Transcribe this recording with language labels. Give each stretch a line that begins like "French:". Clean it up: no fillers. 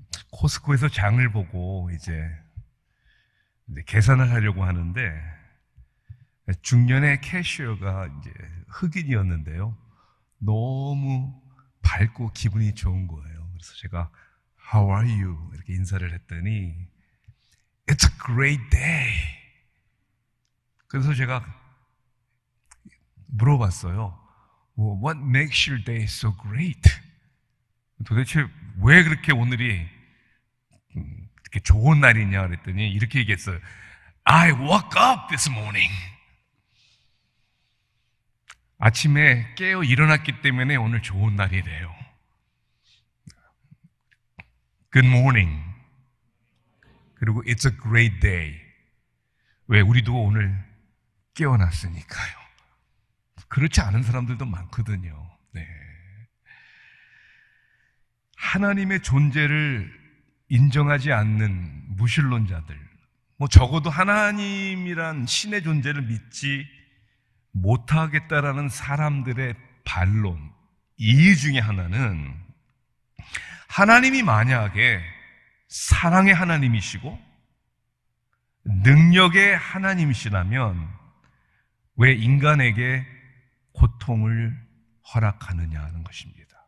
Korean: 코스코에서 장을 보고 이제 계산을 하려고 하는데 중년의 캐셔가 이제 흑인이었는데요. 너무 밝고 기분이 좋은 거예요. 그래서 제가
English: How are you?
Korean: 이렇게 인사를 했더니
English: It's a great day.
Korean: 그래서 제가 물어봤어요.
English: What makes your day so great?
Korean: 도대체 왜 그렇게 오늘이 이렇게 좋은 날이냐 그랬더니 이렇게 얘기했어요.
English: I woke up this morning.
Korean: 아침에 깨어 일어났기 때문에 오늘 좋은 날이래요.
English: Good morning.
Korean: 그리고
English: It's a great day.
Korean: 왜? 우리도 오늘 깨어났으니까요. 그렇지 않은 사람들도 많거든요. 네. 하나님의 존재를 인정하지 않는 무신론자들, 적어도 하나님이란 신의 존재를 믿지 못하겠다라는 사람들의 반론, 이유 중에 하나는 하나님이 만약에 사랑의 하나님이시고 능력의 하나님이시라면 왜 인간에게 고통을 허락하느냐는 것입니다.